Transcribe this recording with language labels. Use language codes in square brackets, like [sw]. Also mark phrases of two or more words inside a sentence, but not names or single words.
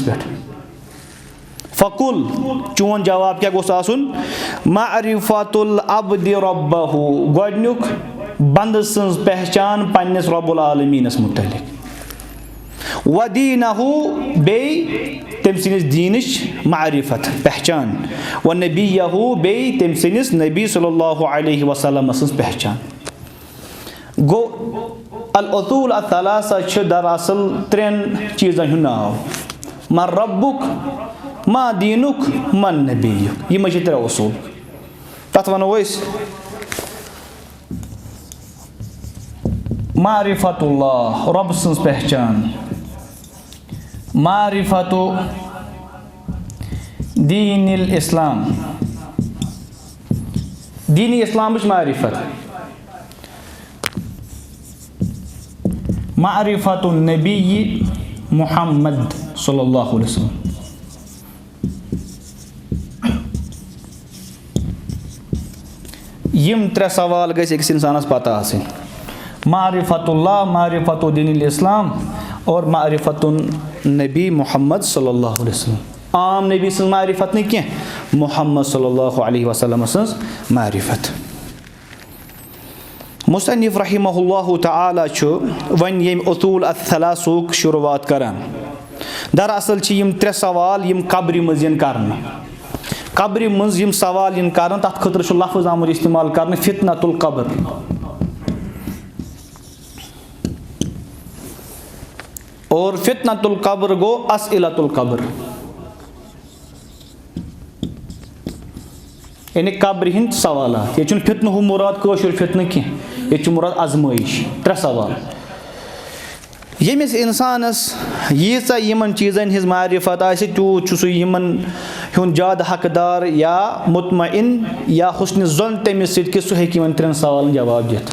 [ks] पे फ़कुल चोन जवाब क्या गोस आसुन [ar] معرفة العبد ربه [ks] गोडनुक बंद सन्स पहचान पन्निस रब्बुल आलमीनस मुतल्लिक वदीनहु बे تٔمۍ سٕنٛدِس دیٖنٕچ معرفت پہچان وَنبِیَّہُ بیٚیہِ تٔمۍ سٕنٛدِس نبی [ar] صلی اللہ علیہ وسلم [ks] سٕنٛز پہچان. گوٚو [ar] الاصوٗل الثلاثہ [ks] چھِ دراصل 3 چیٖزن ہُنٛد ناو: [ar] من ربُک، ما دیٖنُک، من نبیُک. [ks] یِمے چھِ 3 اصوٗل. تَتھ وَنو أسۍ معرفت اللہ، رۄب سٕنٛز پہچان، [ar] معرفتُ دیٖنِ الاسلام، [ks] دیٖنِ اسلامٕچ معرفت، [ar] معرفت النبی محمد صلی اللہ علیہ وسلم. [ks] یِم 3 سوال گژھِ أکِس اِنسانَس پتہ آسٕنۍ: معرفت اللہ، [ar] معرفت دیٖنِ الاسلام [ks] اور [ar] معرفت النبی محمد صلی اللہ علیہ وسلم. [ks] عام نبی سٕنٛز معرفت نہٕ کینٛہہ، محمد [ar] صلی اللہ علیہ وسلم [ks] سٕنٛز معرفت. مُصنِف [ar] رحمہ اللہ تعالیٰ [ks] چھُ وۄنۍ ییٚمہِ اصوٗل الثلاثُک شروعات کران. دراصل چھِ یِم 3 سوال یِم قبرِ منٛز یِن کرنہٕ. قبرِ منٛز یِم سوال یِن کرنہٕ تَتھ خٲطرٕ چھُ لفظ آمُت اِستعمال کرنہٕ [ar] فِتنَتُ القبر. [ks] اور [ar] فِتنَتُ القبر [ks] گوٚو [ar] اسئلۃ القبر، [ks] یعنی قبرِ ہِنٛدۍ سوالات. ییٚتہِ چھُنہٕ فِتنہٕ ہُہ مُراد کٲشُر فِتنہٕ کینٛہہ، ییٚتہِ چھُ مُراد ازمٲیِش. 3 سوال. ییٚمِس اِنسانَس ییٖژاہ یِمن چیٖزن ہِنٛز معرفت آسہِ تیوٗت چھُ سُہ یِمن ہُنٛد زیادٕ حقدار یا مطمعن یا حُسنِ ظن تٔمِس سۭتۍ کہِ سُہ ہیٚکہِ یِمن 3 سوالن جواب دِتھ.